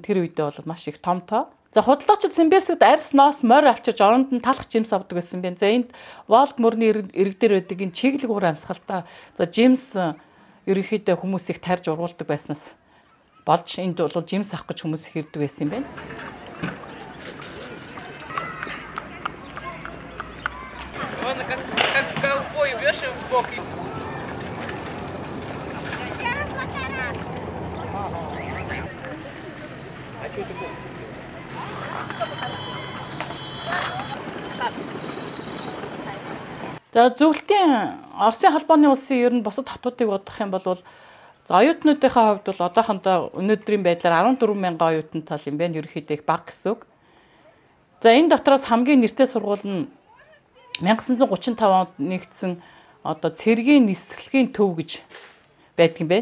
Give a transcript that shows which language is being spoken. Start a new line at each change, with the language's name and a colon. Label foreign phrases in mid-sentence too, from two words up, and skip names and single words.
Mongolian: Тэр үедээ бол маш их том тоо. За худалдаачид Симбирсэгт арьс ноос морь авчирж оронд нь талах жимс авдаг байсан байна. За энд Волг мөрний ирэг дээр байдаг энэ чиглэг уур амьсгалтай. За жимс ерөнхийдөө хүмүүс их тарж ургуулдаг байснаас болж энд бол жимс авах гэж хүмүүс их ирдэг байсан юм байна.
Russian: Как ковбой вешаем в бок. А что это было?
Mongolian: За зөвлөлтийн Оросын холбооны улсын ер нь бусад хотуудыг бодох юм бол за оюутнуудынхаа хувьд бол одоохондоо өнөөдрийн байдлаар 14,000 оюутан тал юм байна. Ерөнхийдөө их бага гэсэн үг. За энэ дотроос хамгийн нэртэй сургууль нь 1935 онд нэгдсэн одоо цэргийн нислэгийн төв гэж байдаг юм байна.